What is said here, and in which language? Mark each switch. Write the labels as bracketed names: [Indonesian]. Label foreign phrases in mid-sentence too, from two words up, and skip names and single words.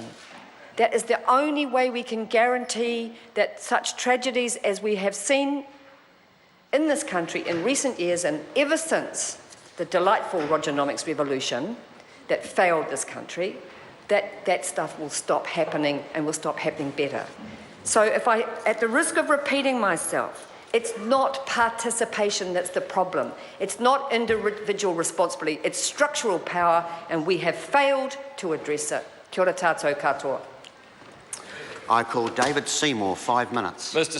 [English] That is the only way we can guarantee that such tragedies as we have seen in this country in recent years and ever since the delightful Rogernomics revolution that failed this country, that stuff will stop happening and will stop happening better. So at the risk of repeating myself, it's not participation that's the problem. It's not individual responsibility. It's structural power, and we have failed to address it. [Māori] Kia ora tātou katoa. [English] I call David Seymour, 5 minutes. Mr.